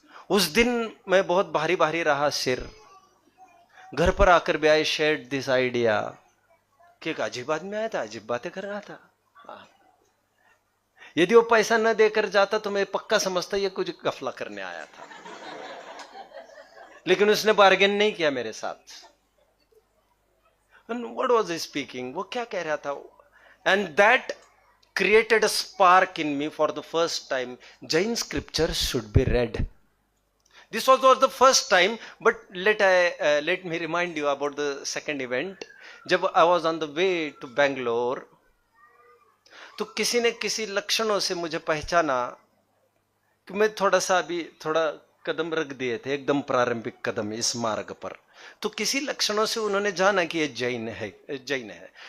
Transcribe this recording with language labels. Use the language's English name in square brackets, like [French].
[Hindi] उस दिन मैं बहुत भारी भारी रहा सिर। घर पर आकर भी [English] I shared this idea [Hindi] कि एक अजीब आदमी आया था, अजीब बातें कर रहा था। यदि वो पैसा न देकर जाता तो मैं पक्का समझता ये कुछ गफला करने आया था, लेकिन उसने बार्गेन नहीं किया मेरे साथ। [English] What was he speaking? [Hindi] वो क्या कह रहा था? [English] And that created a spark in me for the first time. Jain scriptures should be read. This was the first time, but let me remind you about the second event. [Hindi] जब [English] I was on the way to Bangalore, [Hindi] तो किसी ने किसी लक्षणों से मुझे पहचाना कि मैं थोड़ा कदम रख दिए थे, एकदम प्रारंभिक कदम इस मार्ग पर। तो किसी लक्षणों से उन्होंने जाना कि ये जैन है।